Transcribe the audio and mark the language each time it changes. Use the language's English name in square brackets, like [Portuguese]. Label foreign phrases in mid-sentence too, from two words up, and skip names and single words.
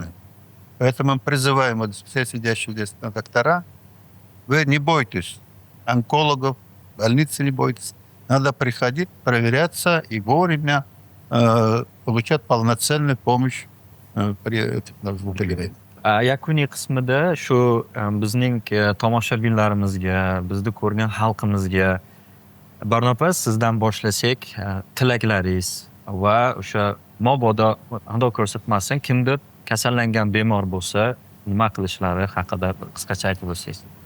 [Russian] Поэтому мы призываем вот все сидящие здесь доктора, вы не бойтесь онкологов, больницы не бойтесь. Надо приходить, проверяться и вовремя получать полноценную помощь при этих заболеваниях. [Uzbek] Yakuniy qismida shu bizning tomoshabinlarimizga, bizni ko'rgan xalqimizga Barnopa sizdan boshlasak, tilaklaringiz va o'sha mabodo Xudo ko'rsatmasin kimdir kasallangan bemor bo'lsa, nima qilishlari haqida qisqacha aytib o'tsangiz.